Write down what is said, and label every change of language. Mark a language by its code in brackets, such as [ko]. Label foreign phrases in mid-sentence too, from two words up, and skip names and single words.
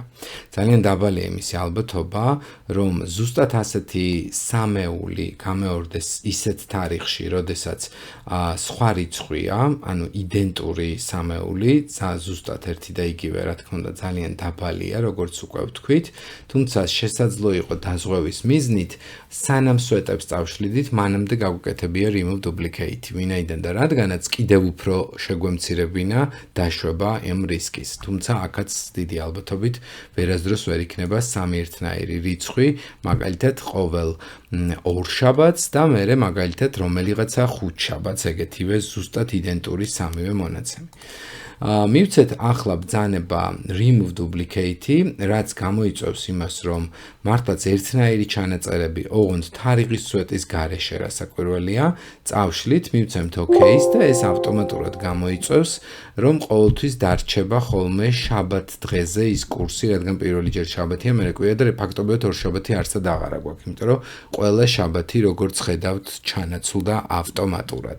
[ka] ძალიან დაბალია იმისი ალბათობა, რომ ზუსტად ასეთი სამეული გამეორდეს ისეთ თარიღში, როდესაც სხვა რიცხვია, ანუ იდენტური სამეული, ზუსტად ერთი და იგივე, რა თქმა უნდა, ძალიან დაბალია, როგორც უკვე ვთქვით, თუმცა შესაძლოა იყოს დაზღვევის მიზნით, სანამ სვეტებს წავშლიდით, მანამდე გაგვეკეთებია [en] remove duplicate, [ka] ვინაიდან და რადგანაც კიდევ უფრო შეგვემცირებინა დაშვება ამ რისკის. თუმცა აქაც დიდი ალბათობით ვერასდროს ვერ იქნება 3 ერთნაირი რიცხვი, მაგალითად ყოველ ორშაბათს და მერე მაგალითად რომელიღაცა ხუთშაბათს ეგეთივე ზუსტად იდენტური 3-ვე მონაცემი. მივცეთ ახლა ბრძანება [en] remove duplicate, [ka] რაც გამოიწვევს იმას, რომ მართლაც ერთნაირი ჩანაწერები ოღონდ თარიღის სვეტის გარეშე რასაკვირველია, წავშლით, მივცემთ OK-ს და ეს ავტომატურად გამოიწვევს, რომ ყოველთვის დარჩება ხოლმე შაბათ დღეზე ის კურსი, რადგან პირველი ჯერ შაბათია, მერე კვირა და ფაქტობრივად ორშაბათი არცად აღარა გვაქვს, იმიტომ რომ ყველა შაბათი როგორც ხედავთ ჩანაცვლდა ავტომატურად.